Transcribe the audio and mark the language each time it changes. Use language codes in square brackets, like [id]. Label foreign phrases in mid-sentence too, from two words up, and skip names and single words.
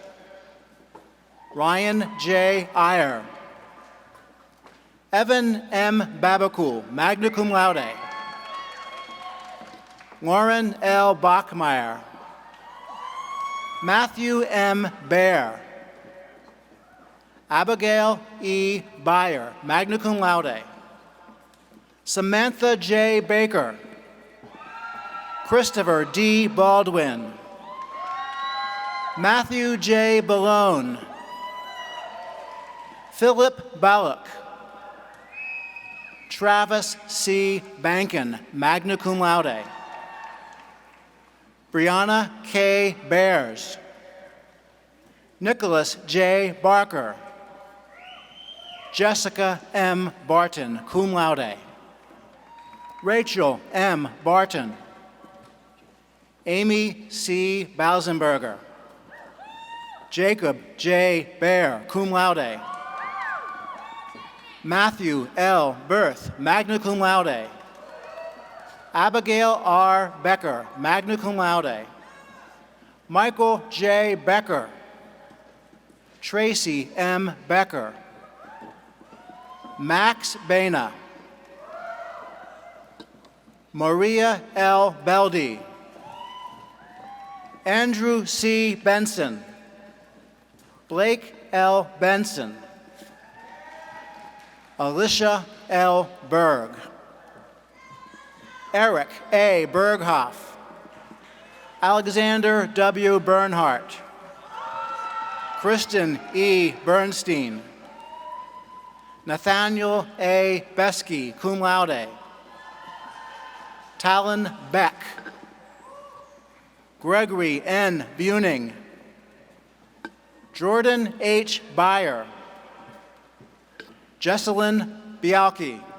[en] Ryan J. Iyer. Evan M. [la] Babakul, magna cum laude. [en] Lauren L. Bachmeyer. Matthew M. Baer. Abigail E. Beyer, [la] magna cum laude. [en] Samantha J. Baker. Christopher D. Baldwin. Matthew J. Ballone. Philip Ballock. Travis C. Bankin, [la] magna cum laude. [en] Brianna K. Bears. Nicholas J. Barker. Jessica M. Barton, [la] cum laude. [en] Rachel M. Barton. Amy C. Bausenberger. Jacob J. Bear, [la] cum laude. [en] Matthew L. Berth, [la] magna cum laude. [en] Abigail R. Becker, [la] magna cum laude. [en] Michael J. Becker. Tracy M. Becker. Max Baina. Maria L. Beldy. Andrew C. Benson. Blake L. Benson. Alicia L. Berg. Eric A. Berghoff. Alexander W. Bernhardt. Kristen E. Bernstein. Nathaniel A. Besky, [la] cum laude. [en] Talon Beck. Gregory N. Buning. Jordan H. Byer. Jesselyn Bialki.